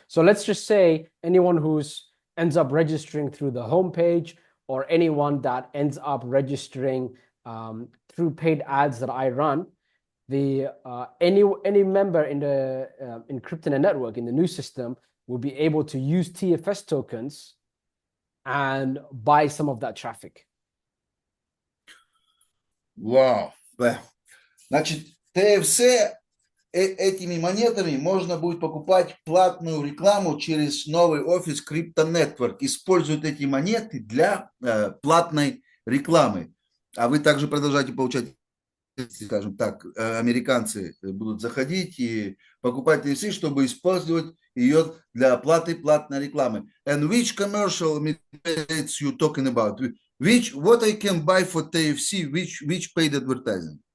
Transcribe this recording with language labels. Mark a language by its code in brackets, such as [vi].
[en] So let's just say anyone who's ends up registering through the homepage, or anyone that ends up registering through paid ads that I run, the any member in the in Cryptonaire Network in the new system will be able to use TFS tokens and buy some of that traffic. [ru] Вау. Значит, ТФС этими монетами можно будет покупать платную рекламу через новый офис Crypto Network. Используют эти монеты для платной рекламы. А вы также продолжаете получать, скажем так, американцы будут заходить и покупать TFC, чтобы использовать ее для оплаты платной рекламы. [en] And which commercial methods you talking about? What I can buy for TFC, which paid advertising?